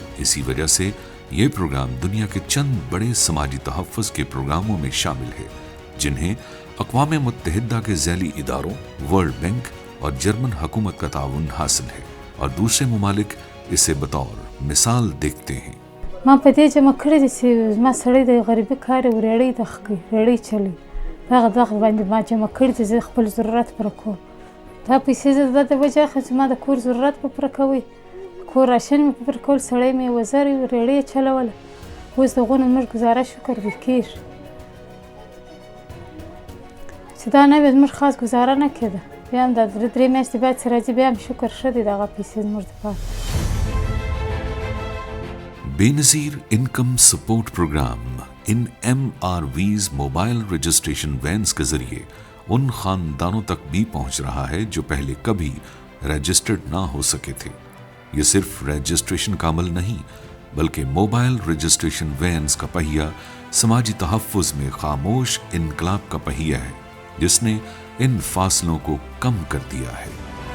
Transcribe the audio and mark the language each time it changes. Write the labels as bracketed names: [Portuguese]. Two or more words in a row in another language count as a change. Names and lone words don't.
[Urdu] اسی وجہ سے یہ پروگرام دنیا کے چند بڑے سماجی تحفظ کے پروگراموں میں شامل ہے جنہیں اقوام متحدہ کے ذیلی اداروں، ورلڈ بینک اور جرمن حکومت کا تعاون حاصل ہے، اور دوسرے ممالک اسے بطور مثال دیکھتے ہیں۔ [Pashto] ما په دې جمع کړی دي چې ما سړی د غریبي کار یې ریړۍ د ریړۍ چلی په هغه دغه باندې ما جمع کړي دي، زه خپل ضرورت پوره کوم. دا پیسې زه د وجې اخلم چې ما د کور ضرورت په پوره کوي، کور راشن مې په پوره کول، سړی مې وزر ریړۍ یې چلوله، اوس د هغو نه زموږ ګزاره شکر دی کېږي چې دا نه وي زموږ خاص ګزاره نه کېده، بیا هم دا 3 میاشتې بعد چې راځي بیا هم شکر ښه دی دغه پیسې زموږ دپاره۔ [Urdu] بے نظیر انکم سپورٹ پروگرام ان MRVs [English] mobile registration vans [Urdu] کے ذریعے ان خاندانوں تک بھی پہنچ رہا ہے جو پہلے کبھی رجسٹرڈ نہ ہو سکے تھے۔ یہ صرف رجسٹریشن کا عمل نہیں بلکہ [English] mobile registration vans [Urdu] کا پہیہ سماجی تحفظ میں خاموش انقلاب کا پہیہ ہے جس نے ان فاصلوں کو کم کر دیا ہے۔